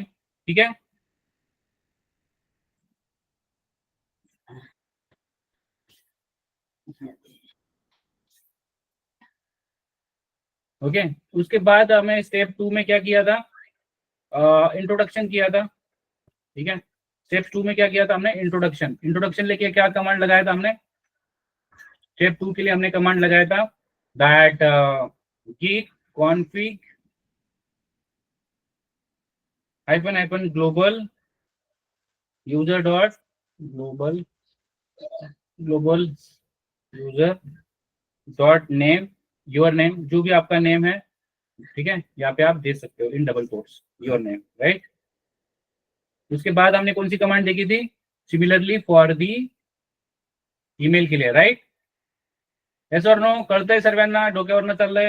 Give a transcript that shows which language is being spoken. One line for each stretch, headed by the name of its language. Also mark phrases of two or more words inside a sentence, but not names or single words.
Hindi: ठीक है, ओके। उसके बाद हमें स्टेप 2 में क्या किया था? इंट्रोडक्शन किया था। ठीक है, स्टेप 2 में क्या किया था हमने? इंट्रोडक्शन लेके क्या कमांड लगाया था हमने? स्टेप 2 के लिए हमने कमांड लगाया था
English: that git config --- global user dot global user dot name, your name,
Hindi: जो भी आपका नेम है। ठीक है, यहाँ पे आप दे सकते हो
English: in double quotes your name,
Hindi: राइट। उसके बाद हमने कौन सी कमांड देखी थी?
English: similarly for the email
Hindi: के लिए, राइट।
Marathi: यस और नो? कळतंय सर्वांना? डोक्यावरनं चाललंय?